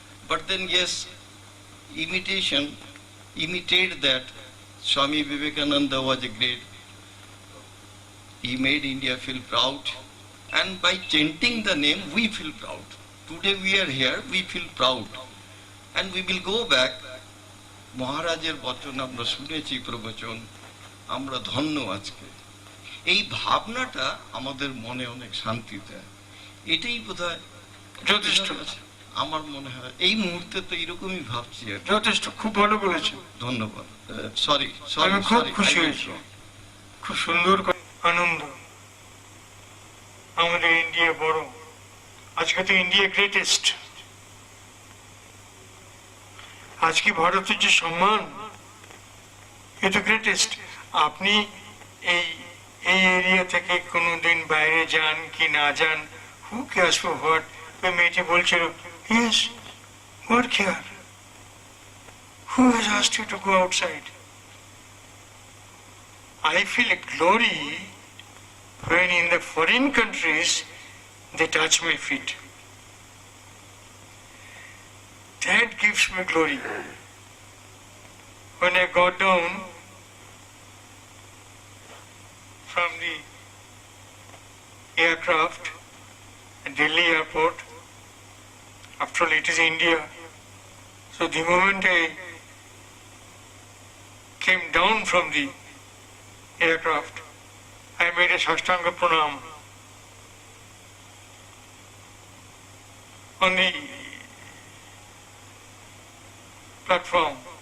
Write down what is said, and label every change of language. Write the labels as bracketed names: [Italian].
[English] But then, yes, imitate that. Swami Vivekananda was a great, he made India feel proud. And by chanting the name, we feel proud. Today we are here, we feel proud. And we will go back. [Bangla] মহারাজের বচন আমরা শুনেছি প্রবচন, আমরা ধন্য আজকে। এই ভাবনাটা আমাদের মনে অনেক শান্তি দেয়। এটাই বোধহয় যথেষ্ট। আমার মনে হয় এই মুহূর্তে তো এরকমই ভাবছি। যথেষ্ট, খুব ভালো বলেছেন। ধন্যবাদ। সরি, আমি খুব খুশি হয়েছি, খুব সুন্দর আনন্দ। আমাদের ইন্ডিয়া বড়, আজকে তো ইন্ডিয়া গ্রেটেস্ট। আজকে ভারতের যে সম্মান, এ তো গ্রেটেস্ট। আপনি এই এরিয়া থেকে কোনোদিন বাইরে যান কি না যান, [English] Who cares for what. [Bangla] ওই মেয়েটি বলছিল, [English] Yes, what care, who has asked you to go outside? I feel a glory when in the foreign countries they touch my feet. That gives me glory. When I got down from the aircraft at Delhi airport, after all it is India, so the moment I came down from the aircraft, I made a Sashtanga Pranam on the platform.